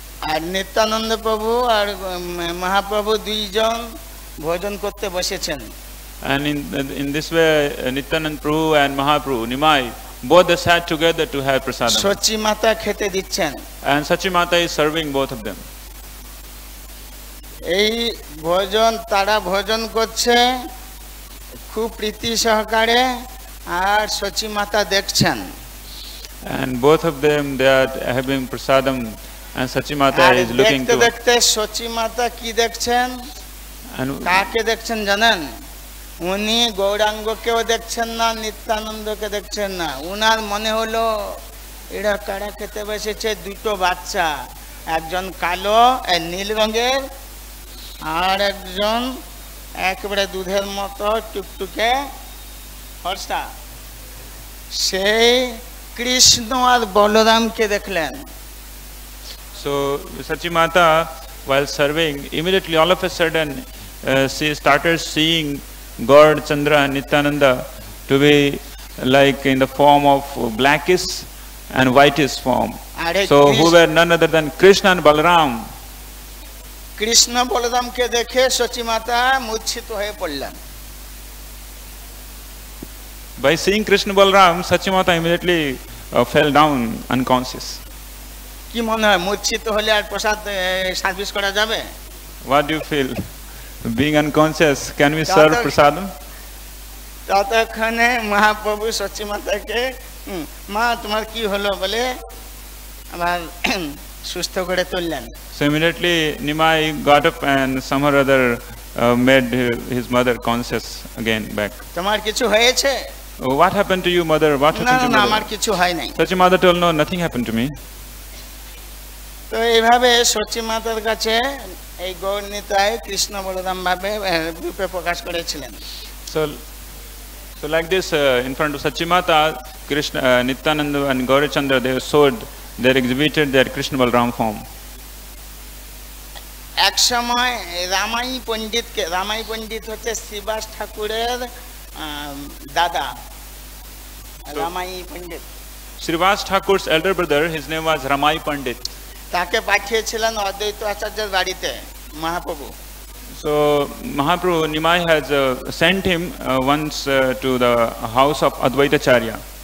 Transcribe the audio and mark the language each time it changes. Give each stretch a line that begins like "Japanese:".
Bangla: আর নিত্যানন্দ প্রভু আর মহাপ্রভু দুইজন ভোজন করতে বসেছেন।
English: And in this way, Nityanand Prabhu and Mahaprabhu, Nimai, both they sat together to have prasadam.
Bangla: সচিমাতা খেতে দিচ্ছেন।
English: And Sachimata is serving both of them.
Bangla: এই ভোজন তারা ভোজন করছে খুব প্রীতি সহকারে, আর সচিমাতা দেখছেন।
English: And both of them they are having prasadam, and Sachimata is looking to.
Bangla: দেখতে সচিমাতা কি দেখছেন, কাকে দেখছেন জানেন? উনি গৌরাঙ্গকেও দেখছেন না, নিত্যানন্দকে দেখছেন না। উনার মনে হলো এরা কারা খেতে বসেছে, দুটো বাচ্চা, একজন কালো নীল রঙের আর একজন একেবারে দুধের মতো টুকটুকে ফর্সা। সেই কৃষ্ণ আর বলরামকে দেখলেন।
English: So Sachimata, while serving, immediately all of a sudden she started seeing God, Chandra and Nityananda to be like in the form of blackish and whitish form. So who were none other than Krishna and Balaram.
Bangla: Krishna বলরামকে দেখে সচিমাতা মূর্ছিত হয়ে পড়লেন।
English: By seeing Krishna Balaram, Sachimata immediately fell down unconscious.
Bangla: কি মনে হয় মূর্ছিত হলে আর প্রসাদ service করা যাবে?
English: What do you feel? Being unconscious, can we serve prasadam?
Bangla: ততক্ষণে মহাপ্রভু সচিমাতাকে মা তোমার কি হলো বলে আবার সুস্থ করে তুললেন।
English: So immediately Nimai got up and somehow or other made his mother conscious again back.
Bangla: তোমার কিছু হয়েছে?
English: Oh, what happened to you, mother? What happened to you?
Bangla: না আমার কিছু হয় নাই।
English: Sachimata told, no, nothing happened to me.
Bangla: তো এইভাবে সচিমাতার কাছে এই গৌরনীতায় কৃষ্ণ বলরাম ভাবে রূপে প্রকাশ করেছিলেন।
English: So like this, in front of Sachimata, Krishna, Nityananda and Gaurachandra, they showed, they exhibited their Krishna Balaram form.
Bangla: এক সময় রামাই পণ্ডিত হচ্ছে শ্রীবাস ঠাকুরের দাদা। রামাই পণ্ডিত
English: Srivas Thakur's elder brother, his name was Ramai Pandit.
Bangla: তাকে পাঠিয়েছিলেন অদ্বৈত আচার্যের বাড়িতে Mahaprabhu.
English: So Mahaprabhu Nimai has sent him once to the house of Advaitacharya.